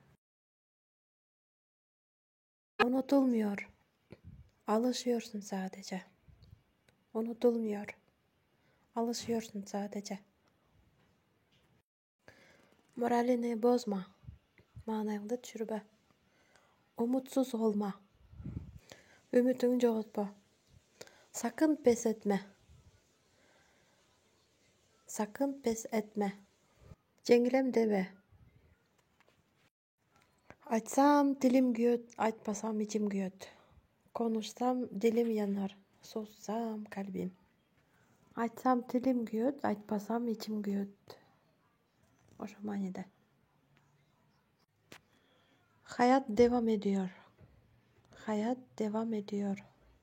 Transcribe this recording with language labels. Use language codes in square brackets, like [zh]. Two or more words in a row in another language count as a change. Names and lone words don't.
[tr] Unutulmuyor. Alışıyorsun sadece. Unutulmuyor. Alışıyorsun sadece. Moralini bozma. [ky] Maanayыңды түшүрбө. [tr] Umutsuz olma. [ky] Үмүтүңдү жоготпо. [tr] Sakın pes etme. Sakın pes etme. [ky] Жеңилем дебе. Айтсам тилим күйөт, айтпасам ичим күйөт. [tr] Konuşsam dilim yanar, sussam kalbim. [ky] Айтсам тилим күйөт, айтпасам ичим күйөт. Ошо мааниде. [tr] Hayat devam ediyor. Hayat devam ediyor.